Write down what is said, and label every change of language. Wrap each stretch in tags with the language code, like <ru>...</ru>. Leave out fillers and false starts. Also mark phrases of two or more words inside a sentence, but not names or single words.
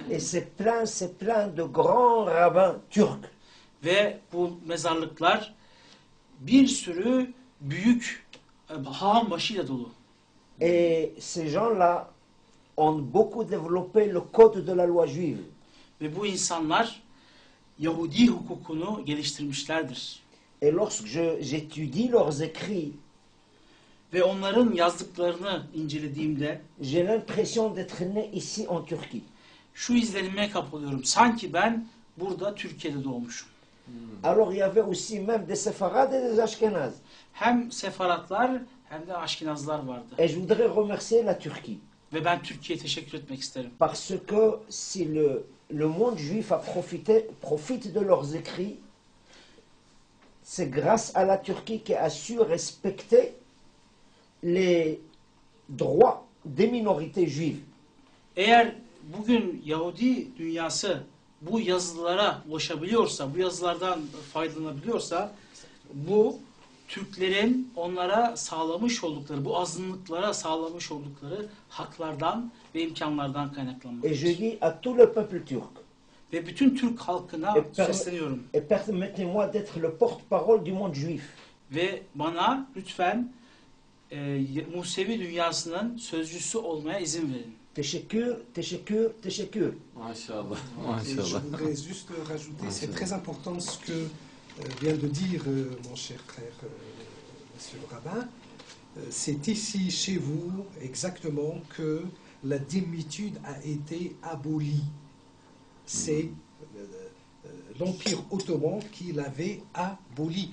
<fr>Et c'est plein de grands rabbins turcs.</fr> <tr>Ve bu mezarlıklar bir sürü büyük hağam başıyla dolu.</tr> <fr>Et ces gens-là ont beaucoup développé le code de la loi juive.</fr> <tr>Ve bu insanlar Yahudi hukukunu geliştirmişlerdir.</tr> <fr>Et lorsque j'étudie leurs écrits,</fr> <tr>Ve onların yazdıklarını incelediğimde</tr> <fr>j'ai l'impression d'être né ici en Turquie.</fr> <tr>şu izlenime kapılıyorum. Sanki ben burada Türkiye'de doğmuşum.</tr> <fr>Alors il y avait aussi même des séfarades et des ashkénazes.</fr> <tr>Hem Sefaratlar hem de Aşkinazlar vardı.</tr> <fr>Et je voudrais remercier la Turquie.</fr> <tr>Ve ben Türkiye'ye teşekkür etmek isterim.</tr> <fr>Parce que si le monde juif a profite de leurs écrits, c'est grâce à la Turquie qui a su respecter les droits des minorités juives.</fr> <tr>Eğer bugün Yahudi dünyası bu yazılara ulaşabiliyorsa, bu yazılardan faydalanabiliyorsa, bu Türklerin onlara sağlamış oldukları, bu azınlıklara sağlamış oldukları haklardan ve imkanlardan</tr> <fr>Et</fr> <tr>kaynaklanmaktadır.</tr> <fr>je dis à tout le peuple turc,</fr> <tr>Ve bütün Türk halkına sesleniyorum.</tr> <fr>et permettez-moi d'être le porte-parole du monde juif.</fr> <tr>Ve bana lütfen Musevi dünyasının sözcüsü olmaya izin verin. Teşekkür, teşekkür, teşekkür. Maşallah.</tr> <fr>Et je</fr> <tr>Maşallah.</tr> <fr>voudrais juste rajouter, c'est très important ce que vient de dire mon cher frère, monsieur le rabbin. C'est ici, chez vous, exactement, que la démitude a été abolie. C'est l'Empire ottoman qui l'avait abolie.</fr>